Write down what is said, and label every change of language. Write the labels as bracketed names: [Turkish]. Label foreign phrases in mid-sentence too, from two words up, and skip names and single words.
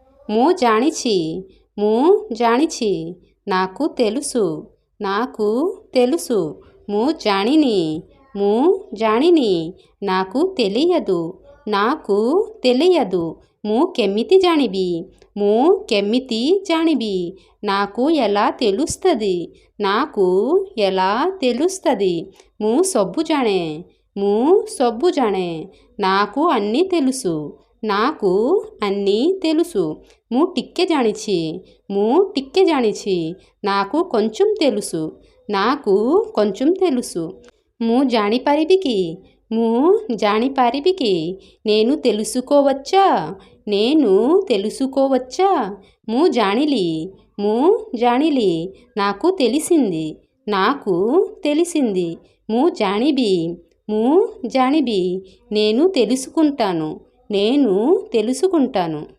[Odia] ମୁଁ ଜାଣିଛି ମୁଁ ଜାଣିଛି [Telugu] నాకు తెలుసు నాకు తెలుసు [Odia] ମୁଁ ଜାଣିନି ମୁଁ ଜାଣିନି [Telugu] నాకు తెలియదు నాకు తెలియదు [Odia] ମୁଁ କେମିତି ଜାଣିବି ମୁଁ କେମିତି ଜାଣିବି [Telugu] నాకు ఎలా తెలుస్తుంది నాకు ఎలా తెలుస్తుంది [Odia] ମୁଁ ସବୁ ଜାଣେ ମୁଁ ସବୁ [Telugu] ଜାଣେ నాకు అన్నీ తెలుసు నాకు అన్నీ తెలుసు [Odia] ମୁଁ ଟିକେ ଜାଣିଛି ମୁଁ ଟିକେ ଜାଣିଛି [Telugu] నాకు కొంచెం తెలుసు నాకు కొంచెం తెలుసు [Odia] ମୁଁ ଜାଣିପାରିବି କି ମୁଁ ଜାଣିପାରିବି କି [Telugu] నేను తెలుసుకోవచ్చా నేను తెలుసుకోవచ్చా [Odia] ମୁଁ ଜାଣିଲି ମୁଁ ଜାଣିଲି [Telugu] నాకు తెలిసింది నాకు తెలిసింది [Odia] ମୁଁ ଜାଣିବି ମୁଁ ଜାଣିବି [Telugu] నేను తెలుసుకుంటాను నేను తెలుసుకుంటాను